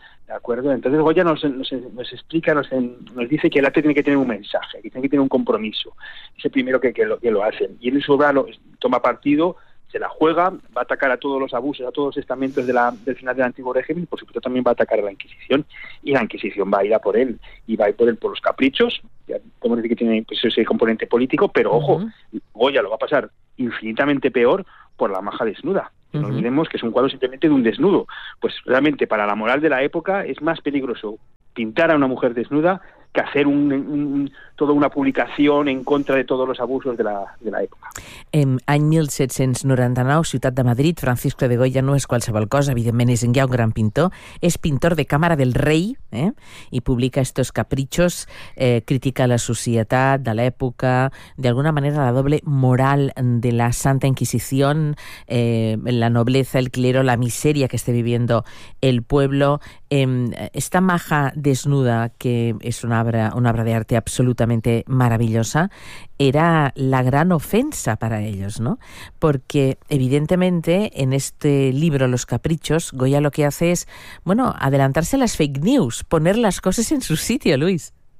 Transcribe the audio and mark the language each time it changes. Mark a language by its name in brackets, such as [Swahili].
[Spanish] De acuerdo, entonces Goya nos explica, nos dice que el arte tiene que tener un mensaje, que tiene que tener un compromiso, es el primero que lo hacen, y en su obra toma partido, se la juega, va a atacar a todos los abusos, a todos los estamentos del final del antiguo régimen, y por supuesto también va a atacar a la Inquisición, y la Inquisición va a ir a por él, y va a ir por él por los caprichos, ya podemos decir que tiene pues, ese componente político, pero ojo, Goya lo va a pasar infinitamente peor por la maja desnuda. No olvidemos que es un cuadro simplemente de un desnudo. Pues realmente para la moral de la época es más peligroso pintar a una mujer desnuda que hacer toda una publicación en contra de todos los abusos de la época. [Catalan] En any 1799, Ciutat de Madrid, Francisco de Goya no és qualsevol cosa, evidentment és ja un gran pintor, és pintor de càmera del rei, i publica estos caprichos, critica la societat de l'època, d'alguna manera la doble moral de [Spanish] la Santa Inquisición, la nobleza, el clero, la miseria que esté viviendo el pueblo. Esta maja desnuda, que es una obra de arte absolutamente maravillosa, era la gran ofensa para ellos, ¿no? Porque evidentemente en este libro Los Caprichos, Goya lo que hace es, bueno, adelantarse a las fake news, poner las cosas en su sitio, Luis.